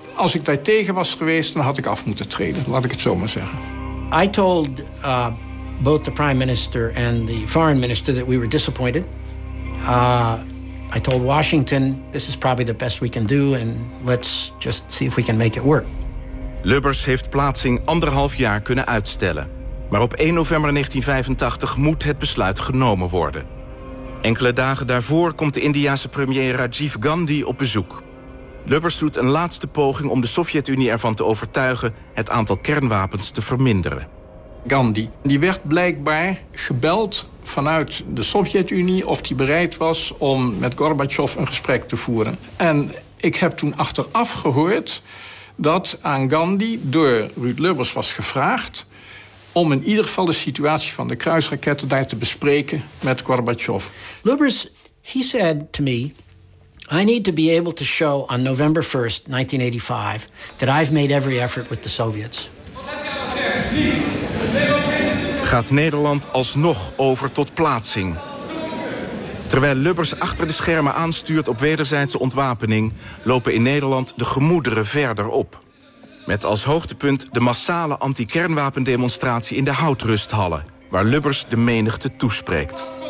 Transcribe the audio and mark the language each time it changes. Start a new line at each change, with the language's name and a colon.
Dutch: Als ik daar tegen was geweest, dan had ik af moeten treden. Laat ik het zo maar zeggen.
English: I told both the prime minister and the foreign minister that we were disappointed. I told Washington, this is probably the best we can do, and let's just see if we can make it work.
Dutch: Lubbers heeft plaatsing anderhalf jaar kunnen uitstellen. Maar op 1 november 1985 moet het besluit genomen worden. Enkele dagen daarvoor komt de Indiase premier Rajiv Gandhi op bezoek. Lubbers doet een laatste poging om de Sovjet-Unie ervan te overtuigen het aantal kernwapens te verminderen. Gandhi, die werd blijkbaar gebeld vanuit de Sovjet-Unie of die bereid was om met Gorbachev een gesprek te voeren. En ik heb toen achteraf gehoord dat aan Gandhi door Ruud Lubbers was gevraagd om in ieder geval de situatie van de kruisraketten daar te bespreken met Gorbachev.
English: Lubbers, he said to me, I need to be able to show on November 1st, 1985, that I've made every effort with the Soviets.
Dutch: Gaat Nederland alsnog over tot plaatsing? Terwijl Lubbers achter de schermen aanstuurt op wederzijdse ontwapening, lopen in Nederland de gemoederen verder op. Met als hoogtepunt de massale anti-kernwapendemonstratie in de houtrusthallen, waar Lubbers de menigte toespreekt.